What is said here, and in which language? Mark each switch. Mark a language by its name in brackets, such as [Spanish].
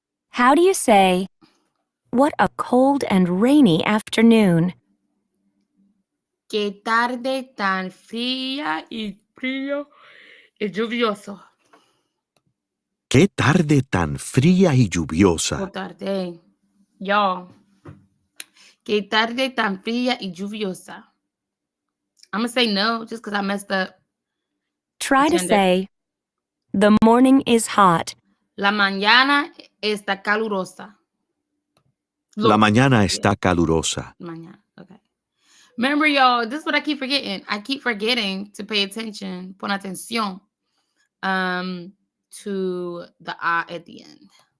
[English] How do you say, what a cold and rainy afternoon? [Spanish] Que tarde tan fría y frío y lluvioso. ¡Qué tarde tan fría y lluviosa! [English] Oh, tarde. Y'all. Que tarde tan fría y lluviosa. I'm going to say no just because I messed up. Try to Gender. say, the morning is hot. [Spanish] La mañana está calurosa. La mañana está calurosa. Mañana. Okay. [English] Remember, y'all, this is what I keep forgetting. I keep forgetting to pay attention, [Spanish] pon atención, [English] to the A at the end.